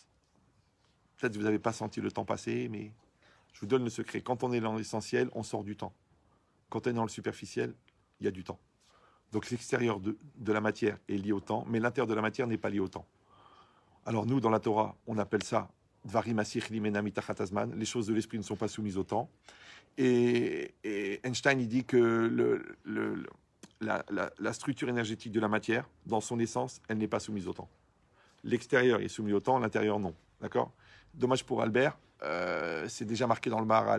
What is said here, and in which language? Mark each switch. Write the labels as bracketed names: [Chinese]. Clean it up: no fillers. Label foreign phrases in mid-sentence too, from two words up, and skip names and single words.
[French] Peut-être que vous n'avez pas senti le temps passer, mais je vous donne le secret. Quand on est dans l'essentiel, on sort du temps. Quand on est dans le superficiel, il y a du temps. Donc l'extérieur de la matière est lié au temps, mais l'intérieur de la matière n'est pas lié au temps. Alors nous, dans la Torah, on appelle ça [Hebrew] דברים השכליים אינם מתחת הזמן. [French] Les choses de l'esprit ne sont pas soumises au temps. Et Einstein, il dit que la structure énergétique de la matière, dans son essence, elle n'est pas soumise au temps. L'extérieur est soumis au temps, l'intérieur non. D'accord ? Dommage pour Albert, c'est déjà marqué dans le Maharal.